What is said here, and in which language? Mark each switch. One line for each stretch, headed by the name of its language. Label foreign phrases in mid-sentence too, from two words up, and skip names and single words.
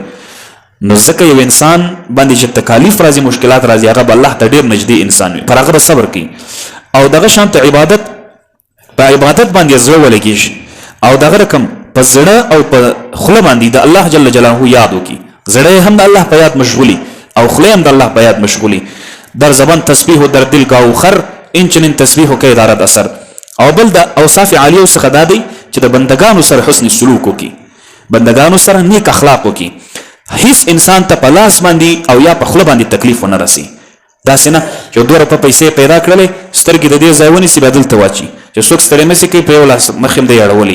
Pashto: نو ځکه یو انسان باندې چې تکالیف راځي مشکلات راځي هغه به الله ته ډېر نږدې انسان وي، پر هغه به صبر کوي. او دغه شان ته عبادت په عبادت باندې زړه ولګېږي او دغه رقم په زړه او په خوله باندې د الله
Arabic: جل جلاله
Pashto: یاد وکړي، زړه هم د الله په یاد مشغولي او خوله هم د الله په یاد مشغولي.
Persian: در زبان تسبیح و در دل گاو خر این چنین تسبیح کې دارد اثر.
Pashto: او بل د اوصاف عالیو څخه دا دی چې د بندگانو سره حسن سلوک وکړي، بندگانو سره نیک اخلاق وکړي، هیڅ انسان ته په لاس باندې او یا په خوله باندې تکلیف ونه رسي. داسې نه چې 2 روپۍ پیسې پیدا کړلې سترګې د دې ځای ونیسي بیا دلته واچي چې څوک ستړی نه شي کوي په یو لاس مخ هم دی اړولی،